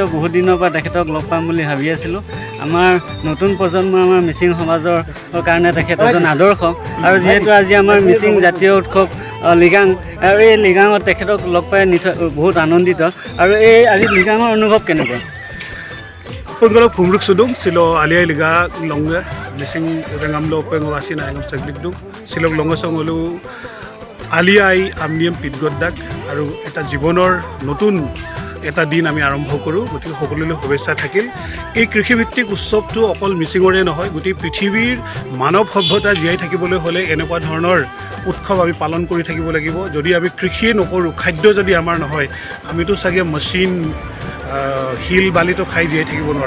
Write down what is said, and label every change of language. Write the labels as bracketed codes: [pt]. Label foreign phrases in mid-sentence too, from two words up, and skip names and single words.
[as] বহুত দিনৰ পৰা তেখেতক লগ পাম বুলি ভাবি আছিলোঁ। আমাৰ নতুন প্ৰজন্ম, আমাৰ মিচিং সমাজৰ কাৰণে তেখেত এজন আদৰ্শ, আৰু যিহেতু আজি আমাৰ মিচিং জাতীয় উৎসৱ লিগাং, আৰু এই লিগাঙত তেখেতক লগ পাই বহুত আনন্দিত। আৰু এই আজি লিগাঙৰ অনুভৱ কেনেকুৱা? [mrg] Penggalak pumruk sudung silo aliai liga longa missing rengamlo pengawasi na engam saglik dung silo longa songolu aliai amniam pitgodak [as] আৰু এটা জীৱনৰ নতুন এটা দিন আমি আৰম্ভ কৰোঁ। গতিকে সকলোলৈ শুভেচ্ছা থাকিল। এই কৃষিভিত্তিক উৎসৱটো অকল মিচিঙৰে নহয়, গোটেই পৃথিৱীৰ মানৱ সভ্যতা জীয়াই থাকিবলৈ হ'লে এনেকুৱা ধৰণৰ উৎসৱ আমি পালন কৰি থাকিব লাগিব। যদি আমি কৃষিয়ে নকৰোঁ, খাদ্য যদি আমাৰ নহয়, আমিতো চাগে মেচিন শিল বালিটো খাই জীয়াই থাকিব নোৱাৰোঁ।